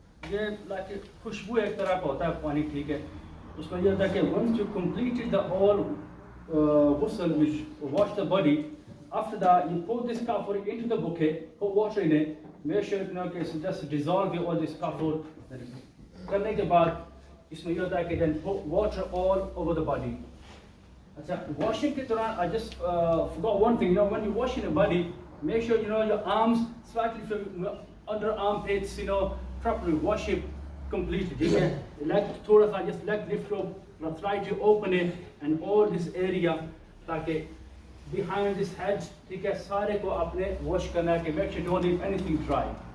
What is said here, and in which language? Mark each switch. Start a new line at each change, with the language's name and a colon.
Urdu: یہ لائک خوشبو ایک طرح کا ہوتا ہے پانی. ٹھیک ہے, اس کا یہ ہوتا ہے کہ
English: once you completed the whole ghusl which wash the body, after that you pour this kafur into the bucket, put water in it, make sure you know کہ just dissolve all this kafur.
Urdu: کرنے کے بعد اس میں یہ ہوتا ہے کہ
English: then put water all over the body, Washing
Urdu: ke duran,
English: I just forgot one thing. When you're washing your body, make sure your arms slightly from under armpits, properly wash it completely. Leg
Urdu: thoda sa
English: just leg lift up, try to open it, and all this area, like behind this head,
Urdu: sare ko apne wash karna hai,
English: make sure don't leave anything dry.